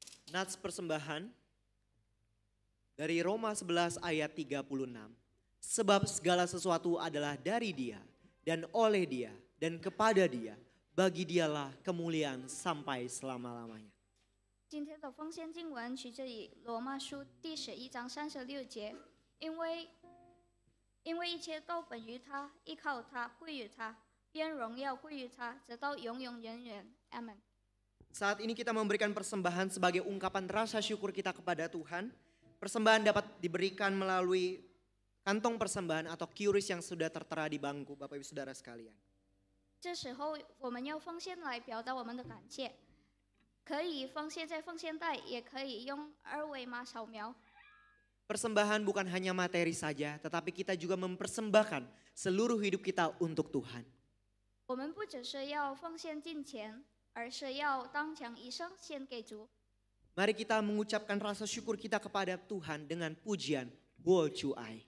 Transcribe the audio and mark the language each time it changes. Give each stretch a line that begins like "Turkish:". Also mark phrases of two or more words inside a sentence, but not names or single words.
Indonesian: Nats persembahan dari Roma 11 ayat 36. Sebab segala sesuatu adalah dari Dia dan oleh Dia dan kepada Dia. Bagi Dialah kemuliaan sampai selama-lamanya.
Chinese: 今天的奉献经文取自于罗马书第11章36节，因为一切都本于他，依靠他，归于他，愿荣耀归于他，直到永永远远。Amen。
Indonesian: Saat ini kita memberikan persembahan sebagai ungkapan rasa syukur kita kepada Tuhan. Persembahan dapat diberikan melalui kantong persembahan atau QRIS yang sudah tertera di bangku Bapak Ibu Saudara sekalian.
Chinese: 这时候我们用奉献来表达我们的感谢，可以奉献在奉献袋，也可以用二维码扫描。
Indonesian: Persembahan bukan hanya materi saja, tetapi kita juga mempersembahkan seluruh hidup kita untuk Tuhan.
Chinese: 我们不只是要奉献金钱，而是要当将一生献给主。
Indonesian: Mari kita mengucapkan rasa syukur kita kepada Tuhan dengan pujian Wo Chu Ai.